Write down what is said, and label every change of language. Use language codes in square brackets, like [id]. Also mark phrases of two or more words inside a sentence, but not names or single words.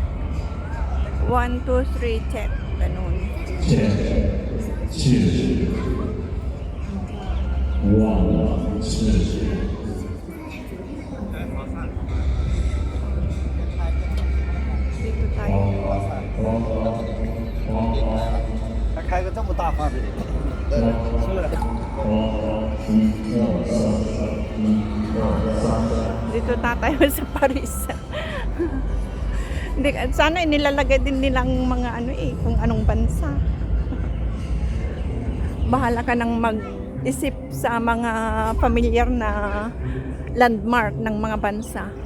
[en] 1, 2, 3, check. Ganun. [tl] Dito tayo. [zh] 还开个这么大发的， [tl] Dito tayo sa Paris. Hindi, sana nilalagay din nilang mga ano kung anong bansa. Bahala ka nang mag-isip sa mga familiar na landmark ng mga bansa.